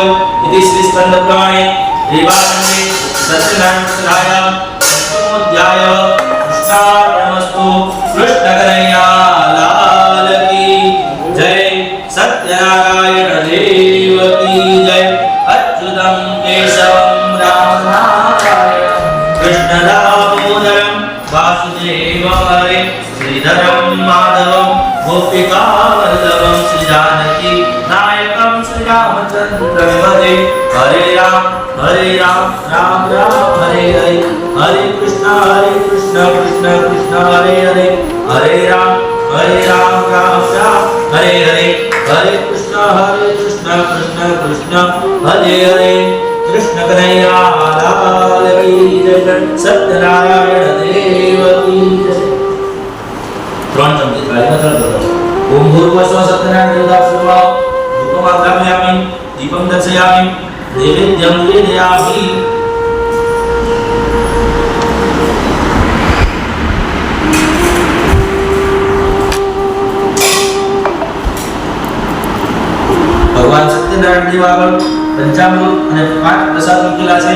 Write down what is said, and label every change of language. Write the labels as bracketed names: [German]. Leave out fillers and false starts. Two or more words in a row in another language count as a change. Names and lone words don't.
[Sanskrit] ઇતિ શ્રી સ્કંદ પુરાણે રેવાખંડે સત્યનારાયણ પંચમોધ્યાય કૃષ્ણાર્પણમસ્તુ। [Hindi] कृष्ण कन्हैया लाल की जय, सत्यनारायण देव की जय। [Sanskrit] અચ્યુતમ કેશવ कृष्ण दामोदरम वासुदेव हरे श्रीधरम माधवम गोपिका वल्लभम श्री जानकी नायकम श्री रामचंद्र भजे हरे राम राम राम हरे हरे हरे कृष्ण कृष्ण कृष्ण हरे हरे हरे राम राम राम हरे हरे हरे कृष्ण कृष्ण कृष्ण हरे हरे [Hindi] कृष्ण कन्हैया लाल की जय सत्यनारायण देव की जय। [Gujarati] ત્રણ ચમચી થાળીમાં ચડતો [Sanskrit] ઓમ ભૂર્ભુવઃ સત્યનારાયણ દેવતા ધૂપમાગ્રામયામિ દીપમ દર્શયામિ નૈવેદ્યમ નિવેદયામિ। [Gujarati] ભગવાન સત્યનારાયણ દેવ આગળ પંચામૃત અને 5 પ્રસાદ મૂકેલા છે।